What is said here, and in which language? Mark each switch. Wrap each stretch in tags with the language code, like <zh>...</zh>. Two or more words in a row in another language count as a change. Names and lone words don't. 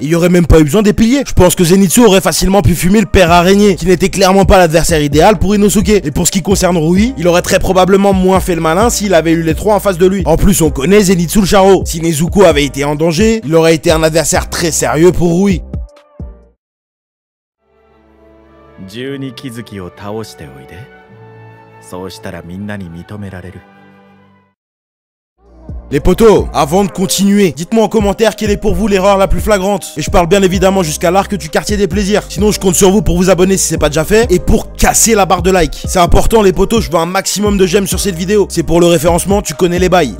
<fr>Il y aurait même pas eu besoin des piliers. Je pense que Zenitsu aurait facilement pu fumer le père araignée, qui n'était clairement pas l'adversaire idéal pour Inosuke. Et pour ce qui concerne Rui, il aurait très probablement moins fait le malin s'il avait eu les 3 en face de lui. En plus on connaît Zenitsu le charreau. Si Nezuko avait été en danger, il aurait été un adversaire très sérieux pour Rui.</fr> <ja>12気づきを倒しておいで。そうしたらみんなに認められる。</ja> <fr>Les potos, avant de continuer, dites-moi en commentaire quelle est pour vous l'erreur la plus flagrante. Et je parle bien évidemment jusqu'à l'arc du quartier des plaisirs. Sinon je compte sur vous pour vous abonner si c'est pas déjà fait et pour casser la barre de like. C'est important les potos, je veux un maximum de j'aime sur cette vidéo. C'est pour le référencement, tu connais les bails.</fr>